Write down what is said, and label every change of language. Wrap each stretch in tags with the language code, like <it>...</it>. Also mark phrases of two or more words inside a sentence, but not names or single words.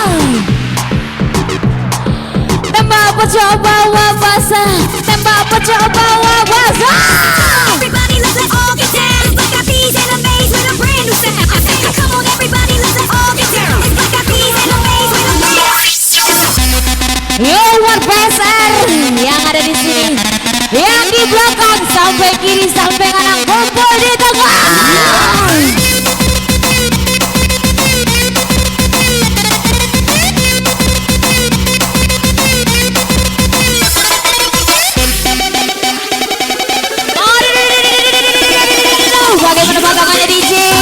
<en>Tembak pecoba wabasa, tembak pecoba wabasa. Everybody let's all get down. It's like a bees in a maze with a brand new sound. I say come on everybody let's all get down. It's like a bees in a maze with a brand new sound. Yo what</en> <id>PSR yang ada di sini, yang di belakang sampai kiri sampai kanan kumpul di tengah. Bagaimana bagangannya DJ?</id>